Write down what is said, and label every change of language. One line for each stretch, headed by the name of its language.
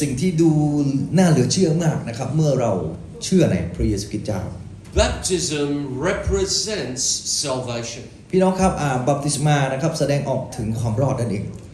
Thai: สิ่งที่ดูน่าเหลือเชื่อมากนะครับเมื่อเราเชื่อในพระเยซูคริสต์เจ้า
English: Baptism represents salvation.
Thai: พี่น้องครับบัพติศมานะครับแสดงออกถึงความรอดนั่นเอง